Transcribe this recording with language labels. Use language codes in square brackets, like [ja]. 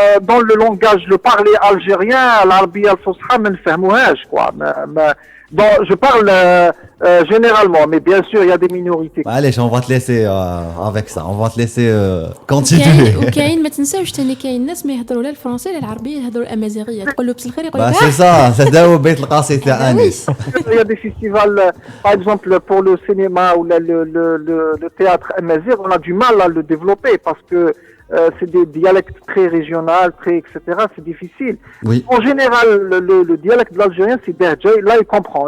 [fr] dans le langage, le parler algérien, l'Arabie al-Fusha, [ar] ما نفهموهاش [fr] quoi. Bon, je parle généralement, mais bien sûr, il y a des minorités. Allez, on va te laisser avec ça. On va te laisser continuer. [ar] وكاين ما تنساوش ثاني كاين ناس ما يهضروا لا الفرنسي لا العربيه يهضروا الامازيغيه تقول له بس الخير يقول Bah, لك [fr] c'est ça, c'est [ar] داو بيت القاصي تاع انيس. [fr] Il y a des festivals, par exemple, pour le cinéma ou le théâtre amazigh, on a du mal à le développer parce que c'est des dialectes très régionaux, très, etc. C'est difficile. Oui. En général, le dialecte de l'algérien, c'est Derjay. Là, il comprend.